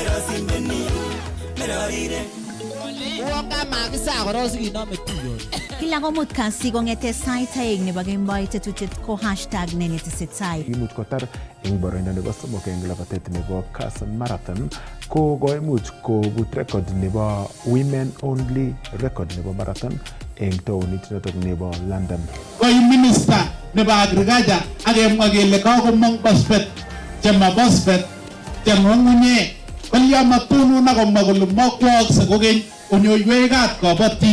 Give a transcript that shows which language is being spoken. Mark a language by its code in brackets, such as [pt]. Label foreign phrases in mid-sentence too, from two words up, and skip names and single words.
[kln] Kila komut kasi kong'ete sait aeng nebo kemboi tetutiet ko hashtag nenetesetai. Imuch kotar eng boroindo nebo somok eng labatet nebo Kass Marathon ko koimuch kobut record nebo [en] women only record [kln] nebo marathon eng taonit notok nebo London. Koi minister nebo agriculture akemwa kele kakomong phosphate chema phosphate cheng'ung'unye kolya matunun akomwa kole mokwookse kokeny onyoiwekab kabatik.